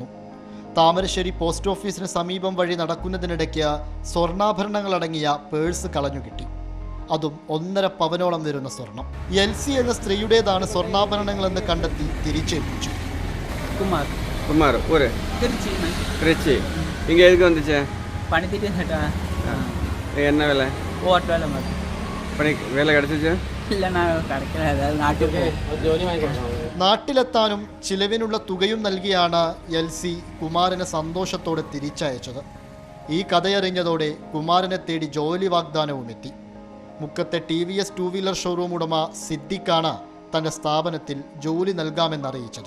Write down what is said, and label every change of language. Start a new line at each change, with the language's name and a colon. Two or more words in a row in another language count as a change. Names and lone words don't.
Malayalam: താമരശ്ശേരി പോസ്റ്റ് ഓഫീസിന് സമീപം വഴി നടക്കുന്നതിനിടയ്ക്ക് സ്വർണ്ണാഭരണങ്ങളടങ്ങിയ പേഴ്സ് കളഞ്ഞു കിട്ടി. അതും 1.5 പവനോളം വരുന്ന സ്വർണം. എൽസി എന്ന സ്ത്രീയുടേതാണ് സ്വർണ്ണാഭരണങ്ങളെന്ന് കണ്ടെത്തി തിരിച്ചേൽപ്പിച്ചു.
Tamil: കുമാർ ഊര് திருச்சி. இங்கே எதுக்கு வந்துச்சு? பணி திட்டம். என்ன வேலை? ஓட்டு வேலை மாதிரி. பணி வேலை கிடைச்சிச்சா?
Malayalam: ഇല്ല, നാട്ടിൽ നാട്ടിലെത്താനും ചിലവിനുള്ള തുകയും നൽകിയാണ് എൽസി കുമാറിനെ സന്തോഷത്തോടെ തിരിച്ചയച്ചത്. ഈ കഥയറിഞ്ഞതോടെ കുമാറിനെ തേടി ജോലി വാഗ്ദാനവും എത്തി. മുക്കത്തെ TVS 2 വീലർ ഷോറൂം ഉടമ സിദ്ദിഖാണ് തൻ്റെ സ്ഥാപനത്തിൽ ജോലി നൽകാമെന്നറിയിച്ചത്.